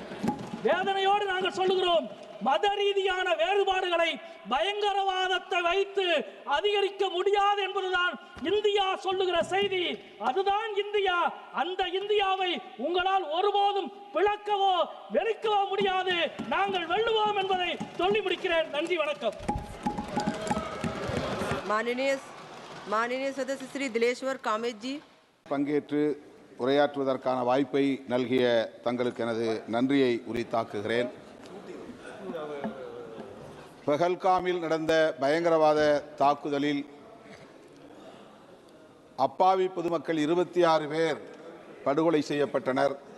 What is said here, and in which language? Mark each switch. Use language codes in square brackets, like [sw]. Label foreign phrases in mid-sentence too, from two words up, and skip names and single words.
[ta] வேதனையோடு நாங்கள் சொல்லுகிறோம், மத ரீதியான வேறுபாடுகளை பயங்கரவாதத்தை வைத்து அதிகரிக்க முடியாது என்பதுதான் இந்தியா சொல்லுகிற செய்தி. அதுதான் இந்தியா. அந்த இந்தியாவை உங்களால் ஒருபோதும் பிளக்கவோ வெறுக்கவோ முடியாது. நாங்கள் வெல்லுவோம் என்பதை சொல்லி முடிக்கிறேன். நன்றி, வணக்கம். [hi] माननीय सदस्य श्री दिलेश्वर कामेत जी [ta] பங்கேற்று உரையாற்றுவதற்கான வாய்ப்பை நல்கிய தங்களுக்கு எனது நன்றியை உரித்தாக்குகிறேன். பஹல்காமில் நடந்த பயங்கரவாத தாக்குதலில் அப்பாவி பொதுமக்கள் 26 பேர் படுகொலை செய்யப்பட்டனர்.